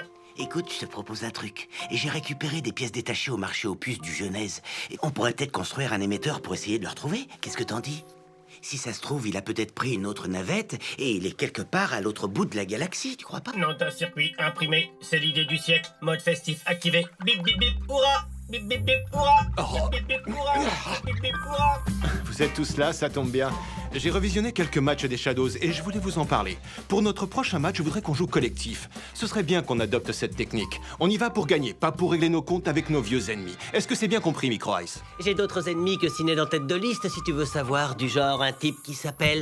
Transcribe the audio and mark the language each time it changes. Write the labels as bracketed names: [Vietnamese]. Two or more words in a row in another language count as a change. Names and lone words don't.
[French] Écoute, je te propose un truc. Et j'ai récupéré des pièces détachées au marché aux puces du Genèse. Et on pourrait peut-être construire un émetteur pour essayer de le retrouver. Qu'est-ce que t'en dis? Si ça se trouve, il a peut-être pris une autre navette et il est quelque part à l'autre bout de la galaxie, tu crois pas? Non, d'un circuit imprimé, c'est l'idée du siècle. Mode festif activé. Bip bip bip, hurrah! Bip bip bip, hurrah! Bip bip bip, hurrah! Bip bip bip, hurrah! Vous êtes tous là, ça tombe bien. J'ai revisionné quelques matchs des Shadows et je voulais vous en parler. Pour notre prochain match, je voudrais qu'on joue collectif. Ce serait bien qu'on adopte cette technique. On y va pour gagner, pas pour régler nos comptes avec nos vieux ennemis. Est-ce que c'est bien compris, Micro Ice? J'ai d'autres ennemis que Ciné en tête de liste, si tu veux savoir. Du genre un type qui s'appelle...